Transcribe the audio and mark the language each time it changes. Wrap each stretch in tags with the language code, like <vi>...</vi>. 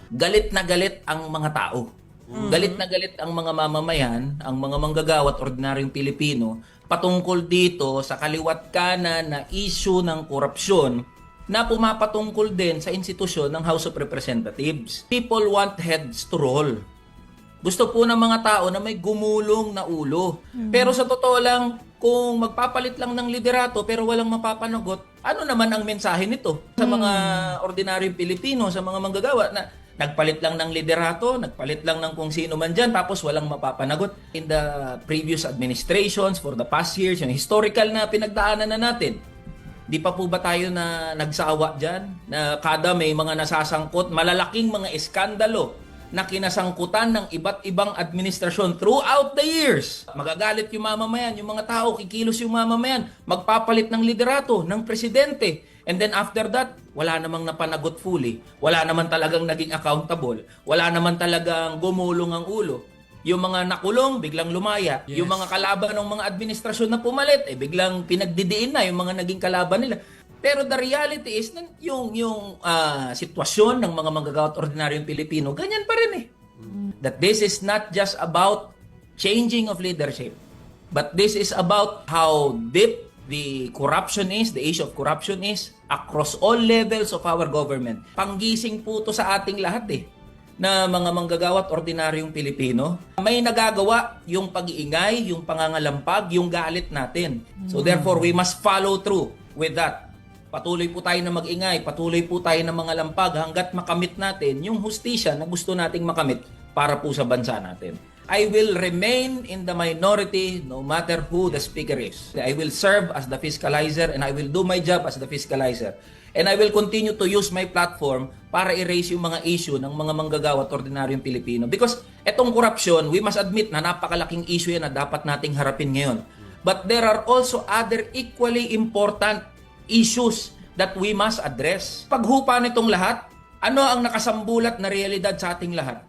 <tl>Galit na galit ang mga tao. Galit na galit ang mga mamamayan, ang mga manggagawa at ordinaryong Pilipino patungkol dito sa kaliwat kanan na issue ng korupsyon na pumapatungkol din sa institusyon ng House of Representatives.</tl> <en>People want heads to roll.</en> <tl>Gusto po ng mga tao na may gumulong na ulo. Pero sa totoo lang, kung magpapalit lang ng liderato pero walang mapapanagot, ano naman ang mensahe nito sa mga ordinaryong Pilipino, sa mga manggagawa na nagpalit lang ng liderato, nagpalit lang ng kung sino man dyan, tapos walang mapapanagot.</tl> <en>In the previous administrations, for the past years,</en> <tl>yung historical na pinagdaanan na natin, di pa po ba tayo na nagsawa dyan? Na kada may mga nasasangkot, malalaking mga eskandalo na kinasangkutan ng iba't ibang administrasyon</tl> <en>throughout the years.</en> <tl>Magagalit yung mamamayan, yung mga tao, kikilos yung mamamayan, magpapalit ng liderato, ng presidente.</tl> <en>And then after that,</en> <tl>wala namang napanagot</tl> <en>fully.</en> <tl>Wala naman talagang naging accountable. Wala naman talagang gumulong ang ulo. Yung mga nakulong, biglang lumaya.</tl> <en>Yes.</en> <tl>Yung mga kalaban ng mga administrasyon na pumalit, biglang pinagdidiin na yung mga naging kalaban nila. Pero</tl> <en>the reality is,</en> <tl>yung sitwasyon ng mga manggagawa at ordinaryong Pilipino, ganyan pa rin eh.</tl> <en>That this is not just about changing of leadership, but this is about how deep the corruption is, the issue of corruption is, across all levels of our government.</en> <tl>Panggising po to sa ating lahat eh, na mga manggagawa at ordinaryong Pilipino. May nagagawa yung pag-iingay, yung pangangalampag, yung galit natin.</tl> <en>So therefore, we must follow through with that.</en> <tl>Patuloy po tayo na mag-ingay, patuloy po tayo na mga lampag hanggat makamit natin yung hustisya na gusto nating makamit para po sa bansa natin.</tl> <en>I will remain in the minority no matter who the speaker is. I will serve as the fiscalizer and I will do my job as the fiscalizer. And I will continue to use my platform</en> <tl>para i-raise yung mga issue ng mga manggagawa at ordinaryong Pilipino. Because etong korupsyon,</tl> <en>we must admit</en> <tl>na napakalaking issue yan na dapat nating harapin ngayon.</tl> <en>But there are also other equally important issues that we must address.</en> <tl>Paghupa nitong lahat, ano ang nakasambulat na realidad sa ating lahat?</tl>